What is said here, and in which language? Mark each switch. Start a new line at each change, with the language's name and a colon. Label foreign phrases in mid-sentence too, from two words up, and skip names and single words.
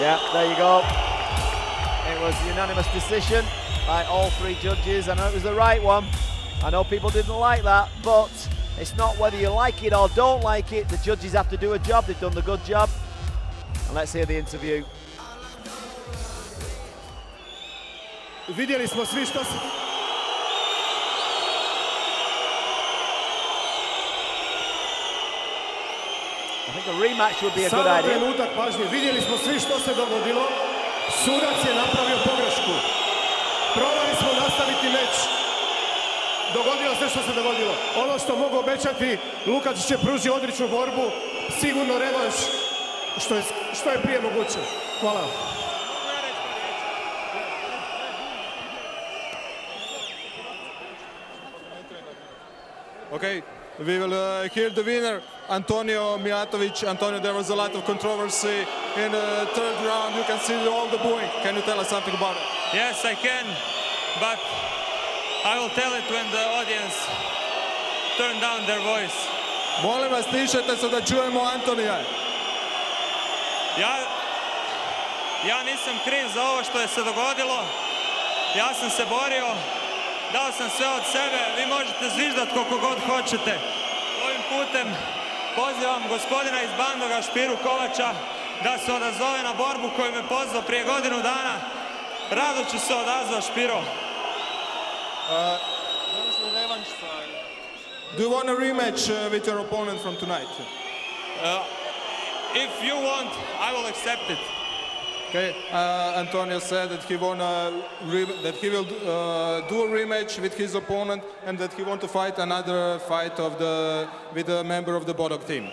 English: Yeah, there you go. It was a unanimous decision by all three judges. I know it was the right one. I know people didn't like that, but it's not whether you like it or don't like it. The judges have to do a job. They've done the good job. And let's hear the interview.
Croatian: Vidjeli smo svi što se...
English: I think a rematch would be a good
Croatian: Samo
English: idea.
Croatian: trenutak pažnje. Vidjeli smo svi što se dogodilo. Sudac je napravio pogrešku. Probali smo nastaviti meč. Dogodilo se što se dogodilo. Ono što mogu obećati, Lukačić je pružio odličnu borbu. Sigurno revanš što je prije moguće. Hvala.
English: Okay, we will hear the winner, Antonio Mijatović. Antonio, there was a lot of controversy in the third round. You can see all the booing. Can you tell us something about it? Yes, I can, but I will tell it when the audience turn down their voice.
Croatian: Molim vas, tišajte se da čujemo Antonija. Ja nisam kriv za ovo što je se dogodilo. Ja sam se borio, dao sam sve od sebe. Vi možete zviždati koliko god hoćete. Ovim putem pozivam gospodina iz Bandoga, Špiru Kovača, da se odazove na borbu koju me pozvao prije godinu dana. Rado ću se odazvati, Špiro.
English: Do you want a rematch with your opponent from tonight? If you want, I will accept it. Okay, Antonio said that he will do a rematch with his opponent, and that he want to fight another fight with a member of the Bodog team.